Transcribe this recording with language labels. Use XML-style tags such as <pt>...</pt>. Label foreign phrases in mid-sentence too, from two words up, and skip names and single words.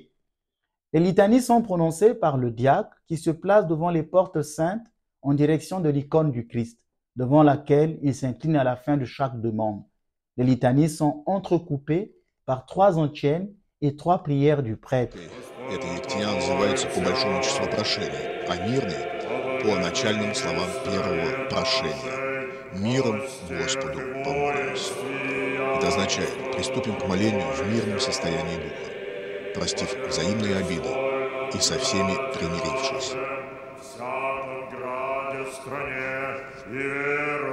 <fr>Les litanies sont prononcées par le diacre qui se place devant les portes saintes en direction de l'icône du Christ, devant laquelle il s'incline à la fin de chaque demande. Les litanies sont entrecoupées par 3 antiennes et 3 prières du prêtre.</fr> <ru>Эта ектения называется по большому числу прошений, а мирный по начальным словам первого прошения. Миром Господу помолимся. Это означает, приступим к молению в мирном состоянии духа, простив взаимные обиды и со всеми примирившись.</ru>